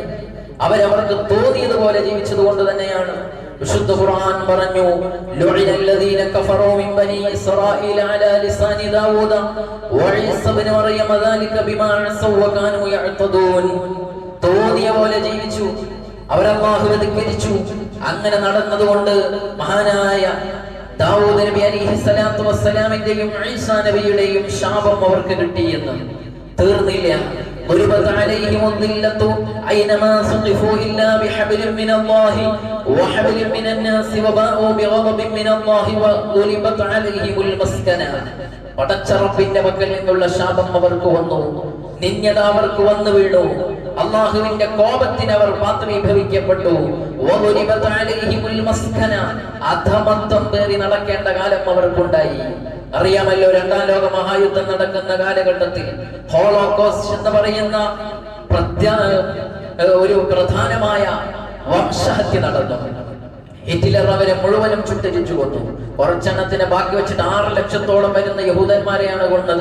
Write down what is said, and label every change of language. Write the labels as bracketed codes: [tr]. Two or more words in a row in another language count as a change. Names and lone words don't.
[ml] അവരവർക്ക് തോന്നിയതുപോലെ ജീവിച്ചത് കൊണ്ട് തന്നെയാണ് വിശുദ്ധ ഖുർആൻ പറഞ്ഞു, [ar] لعن الذين كفروا من بني إسرائيل على لسان داوود وعيسى ابن مريم ذلك بما عصوا وكانوا يعتدون. [ml] തോന്നിയ പോലെ ജീവിച്ചു, അവർ അല്ലാഹുവെ ധിക്കരിച്ചു. അങ്ങനെ നടന്നതുകൊണ്ട് മഹാനായ ദാവൂദ് നബി [ar] عليه الصلاة والسلام [ml] ഈസാ നബിയുടെയും ശാപം അവർക്ക് കിട്ടിയെന്ന് തീർന്നില്ല. [ar] ضربت عليهم الذلة أينما ثقفوا إلا بحبل من الله وحبل من الناس وباءوا بغضب من الله وضربت عليهم المسكنة. [ml] പടച്ച റബ്ബിന്റെ പക്കൽ നിന്നുള്ള ശാപം അവർക്ക് വന്നു, നിന്യത അവർക്ക് വന്നു വീണു, അള്ളാഹുവിന്റെ കോപത്തിന് അവർ പാത്രീഭവിക്കപ്പെട്ടു. [ar] വضربت عليهم المسكنة. [ml] അധമത്വം പേറി നടക്കേണ്ട കാലം അവർക്കുണ്ടായി. അറിയാമല്ലോ, രണ്ടാം ലോക മഹായുദ്ധം നടക്കുന്ന കാലഘട്ടത്തിൽ ഹോളോകോസ്റ്റ് എന്ന് പറയുന്ന ഒരു പ്രധാനമായ വംശഹത്യ നടന്നു. ഹിറ്റ്ലർ അവരെ മുഴുവനും ചുട്ടരിച്ചു കൊന്നു. കുറച്ചെണ്ണത്തിനെ ബാക്കി വെച്ചിട്ട് 6 ലക്ഷത്തോളം വരുന്ന യഹൂദന്മാരെയാണ് കൊന്നത്.